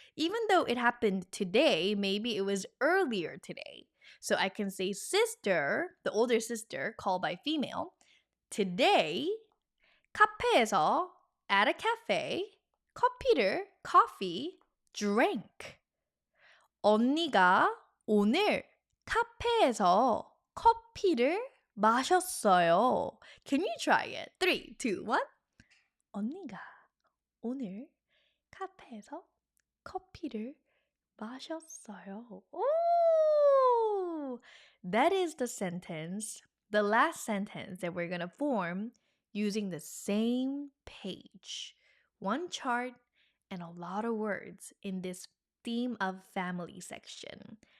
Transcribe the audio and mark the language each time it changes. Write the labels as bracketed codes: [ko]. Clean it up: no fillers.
[en] Even though it happened today, maybe it was earlier today. So I can say sister, the older sister, called by female. Today, 카페에서, at a cafe, coffee, drank. [ko] 언니가 오늘 카페에서 커피를 마셨어요. [en] Can you try it? 3, 2, 1. [ko] 언니가 오늘 카페에서 커피를 마셨어요. [en] Oh, that is the sentence, the last sentence that we're going to form using the same page. One chart and a lot of words in this theme of family section.